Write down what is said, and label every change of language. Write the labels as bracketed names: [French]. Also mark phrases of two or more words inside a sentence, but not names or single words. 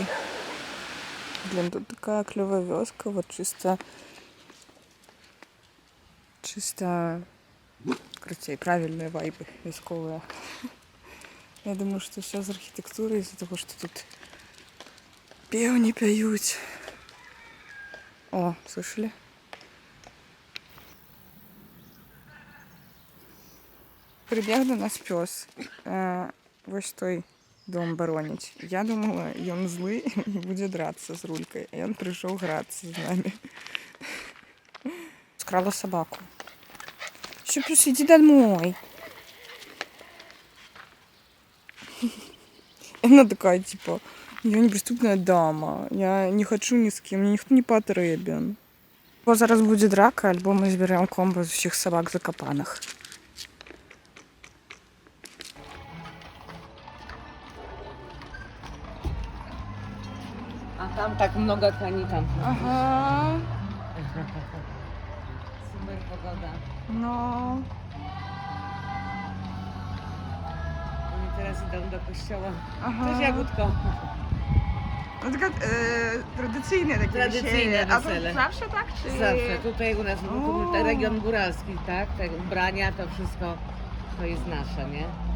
[Belarusian] Блин, тут [Russian] такая клёвая [Belarusian] вёска, вот чыста, карацей, правільныя вайбы вясковыя. Я думаю, што ўсё з архітэктуры з-за таго, што тут пеўні пяюць. [Russian] О, слышали? [Belarusian] Прыбег до нас пёс. Вось той дом бароніць. Я думала, ён злы і будзе драцца з рулькай. А ён прыйшоў грацца з намі. [Russian] Скрала собаку. Всё, пёс, иди домой. Она такая, типа, я неприступная дама, я не хочу ни с кем, мне никто не потребен. [Belarusian] Бо зараз [Russian] будет драка, [Belarusian] альбо мы зберем комбо з усіх собак закопаних. [Russian] А там так много коней там. Ага. Супер погода. [Polish] No. Oni teraz idą do kościoła. Ага. Cześć Jagódko. No taka tradycyjne takie Tradycyjne wesele. A wesele. to zawsze tak? Czy... Zawsze. Tutaj u nas O. ten region góralski, tak? Te ubrania, to wszystko to jest nasze, nie?